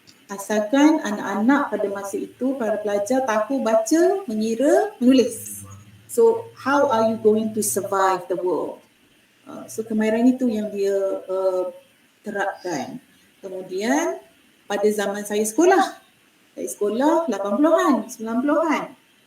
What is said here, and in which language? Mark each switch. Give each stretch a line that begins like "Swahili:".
Malay: Asalkan anak-anak pada masa itu, para pelajar tahu baca, mengira, menulis.
English: So, how are you going to survive the world?
Malay: So, kemahiran itu yang dia terapkan. Kemudian, pada zaman saya sekolah 80-an, 90-an.